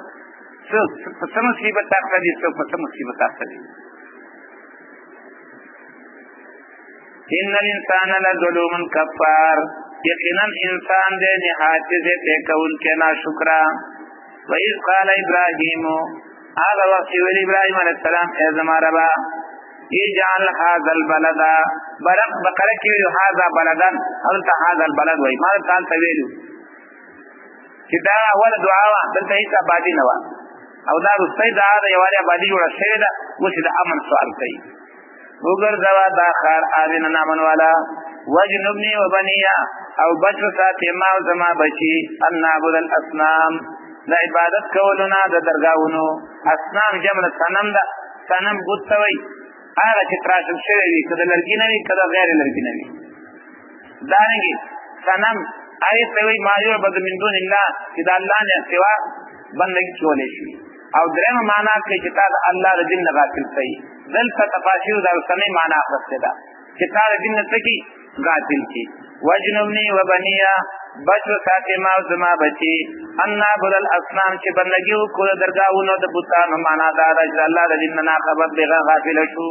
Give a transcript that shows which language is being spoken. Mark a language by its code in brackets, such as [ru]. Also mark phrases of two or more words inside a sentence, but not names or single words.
[ps] څوک په څه مصیبت اخته دي څوک په څه مصیبت اخته دي. [ar] ان الانسان لظلوم کفار [ps] یقینا انسان دې نهایت زیاتی کوونکی ناشکره. [ar] وإذ قال ابراهیم [ps] هغه وخت چې ویل ابراهیم علیه السلام ای زما ربه [ar] اجعل هذا البلد [ps] بقره کې ویلو [ar] هذا بلدن [ps] هلته [ar] هذا البلد [ps] وایي ما ته هلته ویلو چې دا اوله دعا وه دلته هېڅ ابادي نه وه او دا وروستی دعا ده یوازې ابادي جوړه شوې ده اوس یې د امن سوال کوي. وګرځوه دا ښار آمنا امن والا [ar] وجنبني وبنیه [ps] او بچ وساتې ما او زما بچي [ar] ان نعبد الاصنام [ps] د عبادت کولو نه د درګاهونو. اصنام جمع صنم ده صنم بت ته وایي هغه چې تراشل شوی وي که د لرګي نه وي که د غیر لرګي نه وي. دارنګې صنم هغې ته وایي [ar] ما یعبد من دون الله [ps] چې د الله نه سوا بندګي کولی شي. او درېیمه معنا کوي چې تا د الله د دین نه غافل کوي. دلته تفاسیرو د اوسنۍ معنا اخیستې ده چې تا د دین نه څه کي غافل کي. [ar] وجنبني وبنیه [ps] بچ وساتې ما او زما بچي [ar] ان نعبد الاصنام [ps] چې بندګي وکړو د درګاهونو د بتانو معنا دا ده چې د الله د دین نه ناخبر بېغه غافله شو.